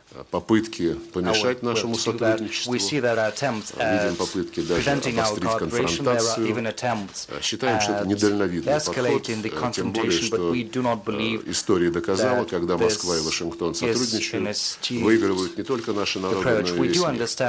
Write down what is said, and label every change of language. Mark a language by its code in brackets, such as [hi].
[ru] попытки помешать нашему сотрудничеству, [en] we see that attempts at preventing our cooperation, there are even attempts [ru] считаем, что это недальновидный подход, тем более, что история доказала, когда Москва и Вашингтон сотрудничают, выигрывают не только наши народы, но и весь мир.